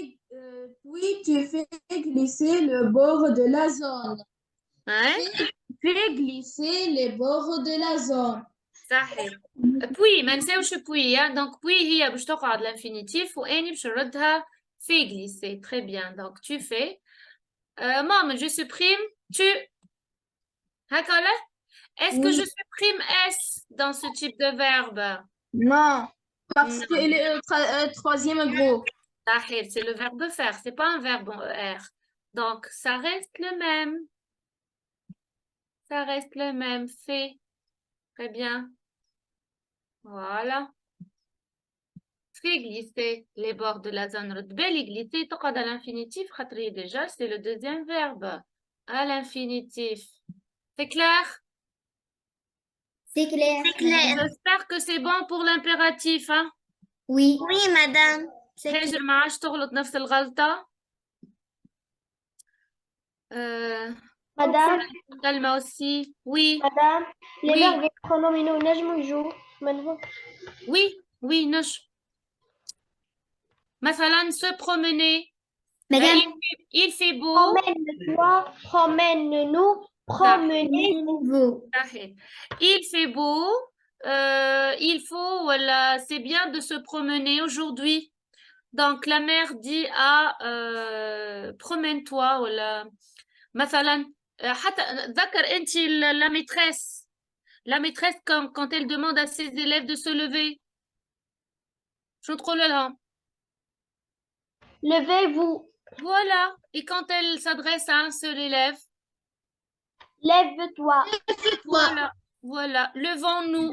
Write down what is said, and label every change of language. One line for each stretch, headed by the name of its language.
French: Puis tu fais glisser le bord de la zone. Hein? Fais glisser les bords de la zone.
Arabic: صحيح.
French: Puis,
Arabic: ما نساوش
French: puis, hein.
Arabic: Donc, puis هي باش تقعد l'infinitif وأني باش نردها
French: fais glisser. Très bien. Donc, tu fais. Mohamed, je supprime tu.
Arabic: هكا ولا؟
French: Est-ce que je supprime S dans ce type de verbe? Non, parce Non. qu'il est troisième groupe.
Arabic: صحيح,
French: c'est le verbe faire, c'est pas un verbe en ER. Donc, ça reste le même. Ça reste le même. Fait. Très bien. Voilà. Fait glisser les bords de la zone. Belle glisser,
Arabic: تقعد
French: à l'infinitif.
Arabic: خاطر
French: déjà, c'est le deuxième verbe. À l'infinitif. C'est clair? C'est clair. J'espère que c'est bon pour l'impératif, hein? Oui. Oui, madame. C'est clair.
Arabic: هاجر ما عادش تغلط نفس الغلطة.
French: Madame, Salma aussi. Oui. madame, les Oui. verbes pronominaux
Arabic: نجموا يجوا منهم.
French: Oui, oui,
Arabic: نش. مثلا
French: se promener. Madame, Il fait beau. Promène-toi, promène-nous, promenez. nouveau.
Arabic: صحيح.
French: Il fait beau. Il faut, voilà, c'est bien de se promener aujourd'hui. Donc, la mère dit à promène-toi. Voilà.
Arabic: مثلا حتى ذكر أنت
French: la maîtresse. La maîtresse, quand elle demande à ses élèves de se lever.
Arabic: شو تقول لهم؟
French: Levez-vous, Voilà. Et quand elle s'adresse à un seul élève, lève-toi, voilà, voilà. Levons-nous.